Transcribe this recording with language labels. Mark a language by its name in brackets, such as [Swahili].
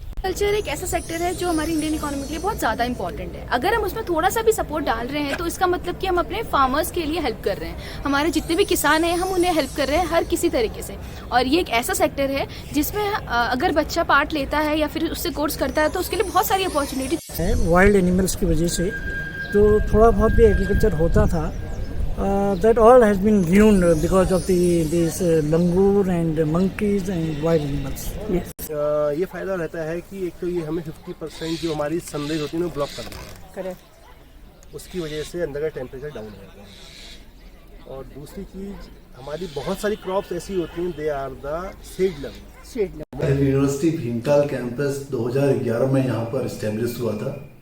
[Hindi] Culture एक ऐसा sector है जो हमारी इंडियन इकोनॉमी के लिए बहुत ज़्यादा इंपॉर्टेंट है। अगर हम उसमें थोड़ा सा भी सपोर्ट डाल रहे हैं तो इसका मतलब कि हम अपने फार्मर्स के लिए हेल्प कर रहे हैं। हमारे जितने भी किसान हैं हम उन्हें हेल्प कर रहे हैं हर किसी तरीके से। और ये एक ऐसा सेक्टर है जिसमें अगर बच्चा पार्ट लेता है या फिर उससे कोर्स करता है तो उसके लिए बहुत सारी अपॉर्चुनिटी है। वाइल्ड एनिमल्स की वजह से तो थोड़ा बहुत भी एग्रीकल्चर होता था, [English] that all has been ruined because of these langur and monkeys and wild animals. Yes. [Hindi] ये फ़ायदा रहता है कि एक तो ये हमें 50% जो हमारी सनराइज होती है वो ब्लॉक कर देता है। करेक्ट। उसकी वजह से अंदर का टेम्परेचर डाउन हो जाता है। और दूसरी चीज़, हमारी बहुत सारी क्रॉप्स ऐसी होती हैं, [English] They are the shade love. [Hindi] University Bhimtal campus 2011 में यहाँ पर इस्टेब्लिश हुआ था।